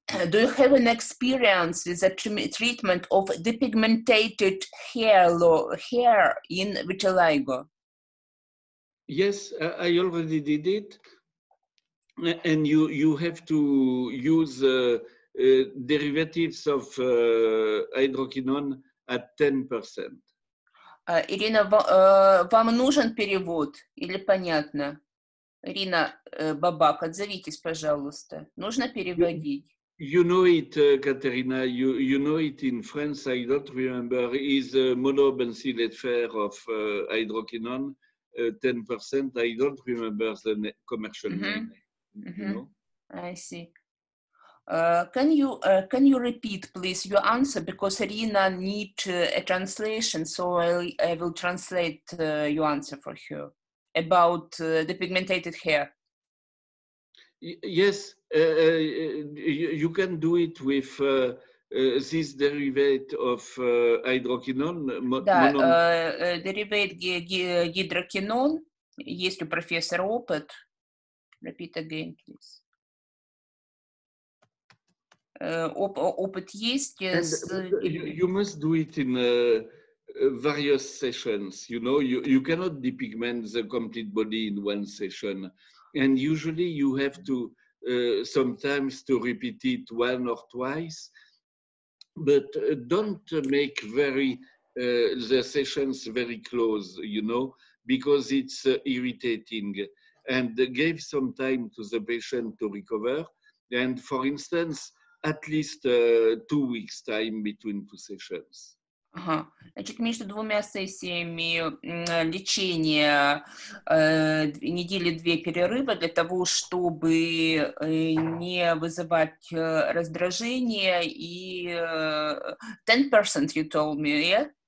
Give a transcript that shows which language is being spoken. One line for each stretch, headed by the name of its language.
English: Do you have an experience with the treatment of depigmented hair in vitiligo? Yes, I already did it. And you have to use derivatives of hydroquinone at 10%.
Russian: Ирина, вам нужен перевод или понятно? Ирина Бабак, отзовитесь, пожалуйста. Нужно переводить?
English: You know it, Katerina, you know it in France, I don't remember, is monobenzyl fer of hydroquinone, 10%. I don't remember the commercial name. You know? I see. Can you repeat, please, your answer, because Irina needs a translation, so I will translate your answer for her about the pigmented hair. Yes, you can do it with this derivative of hydroquinone.
Russian: Да, derivative гидрокинон. Есть у профессора опыт. Repeat again, please. Опыт есть.
English: You must do it in various sessions. You know, you cannot depigment the complete body in one session. And usually you have to sometimes to repeat it one or twice, but don't make the sessions very close, you know, because it's irritating, and give some time to the patient to recover. And for instance, at least 2 weeks time between two sessions.
Russian: Ага. Значит, между двумя сессиями лечения недели 2 перерыва для того, чтобы не вызывать раздражение, и 10% you told me, yeah?